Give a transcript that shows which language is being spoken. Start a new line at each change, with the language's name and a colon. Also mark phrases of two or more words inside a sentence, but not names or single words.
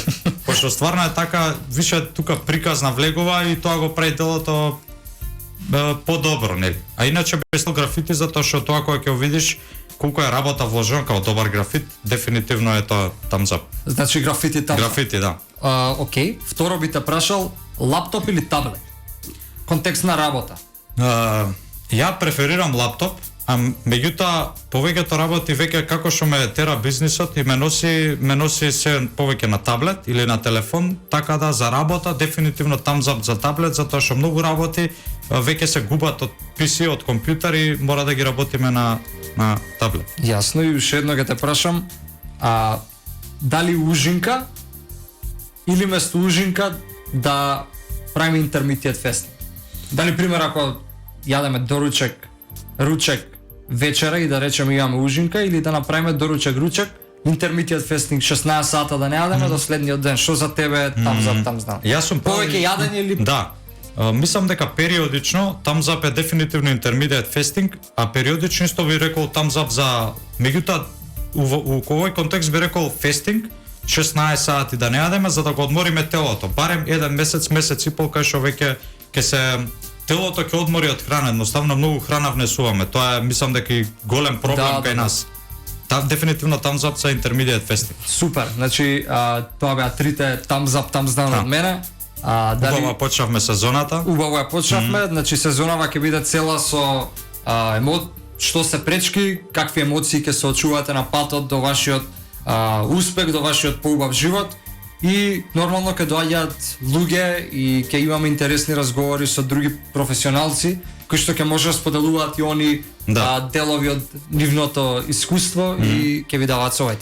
Macedonian: Пошто стварно е така, више тука приказна влегува и тоа го прави делото подобро, нели? А иначе без графити, затоа што тоа кога ќе видиш колку е работа вложена како добар графит, дефинитивно е тоа
English: thumbs up.
Macedonian: Значи графити
English: thumbs up.
Macedonian: Графити, да. Окей, второ би те прашал лаптоп или таблет? Контекст на работа. Ја преферирам лаптоп, а меѓутоа повеќето работи веќе како што ме тера бизнисот и ме носи се повеќе на таблет или на телефон, така да за работа дефинитивно
English: thumbs up
Macedonian: за таблет, затоа што многу работи веќе се губат од PC, од компјутер и мора да ги работиме на таблет. Јасно, и уште едно ќе те прашам, дали ужинка или место ужинка да правиме
English: intermittent fasting?
Macedonian: Дали пример ако јадеме доручек, ручек вечера и да речеме имаме ужинка, или да направиме доручек, ручек,
English: intermittent fasting
Macedonian: 16 сата да не јадеме до следниот ден. Што за тебе е
English: thumbs up, thumbs down?
Macedonian: Јас сум повеќе јадење или да. Мислам дека периодично
English: thumbs up
Macedonian: е дефинитивно
English: intermittent fasting,
Macedonian: а периодично исто би рекол
English: thumbs up
Macedonian: за меѓутоа у овој контекст би рекол fasting 16 сати да не јадеме за да го одмориме телото. Барем еден месец и пол кај што веќе ќе се телото ќе одмори од храна, едноставно многу храна внесуваме. Тоа е мислам дека и голем проблем кај нас. Дефинитивно
English: thumbs up
Macedonian: за
English: intermittent fasting.
Macedonian: Супер. Значи тоа беа трите
English: thumbs up, thumbs down
Macedonian: од мене. Убаво почнавме сезоната. Убаво ја почнавме, значи сезонава ќе биде цела со што се пречки, какви емоции ќе се очувате на патот до вашиот успех, до вашиот поубав живот. И нормално ќе доаѓаат луѓе и ќе имаме интересни разговори со други професионалци кои што ќе може да споделуваат и они делови од нивното искуство и ќе ви даваат совети.